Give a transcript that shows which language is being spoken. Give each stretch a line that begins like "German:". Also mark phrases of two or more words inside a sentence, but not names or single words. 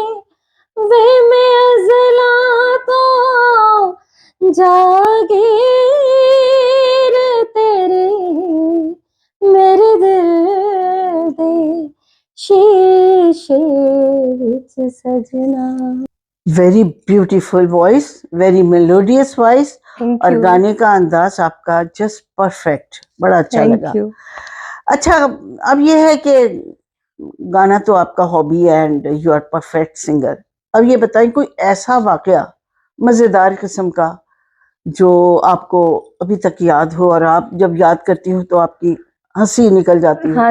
Punjabi: ਵੇ ਮੈਂ ਅਜ਼ਲਾ ਤੋ ਜਾਗੀਰ ਤੇਰੀ, ਮੇਰੇ ਦਿਲ ਦੇ ਸ਼ੀਸ਼ੇ ਵਿਚ ਸਜਣਾ।
English: Very beautiful voice, very melodious voice, थैंक
Hindi: और
English: यू।
Hindi: गाने का अंदाज आपका
English: just perfect,
Hindi: बड़ा अच्छा
English: थैंक
Hindi: लगा।
English: यू।
Hindi: अच्छा, अब ये है कि गाना तो आपका हॉबी है
English: and you are perfect singer.
Hindi: अब ये बताएं कोई ऐसा वाकया मजेदार किस्म का जो आपको अभी तक याद हो और आप जब याद करती हो तो आपकी हंसी निकल जाती हो।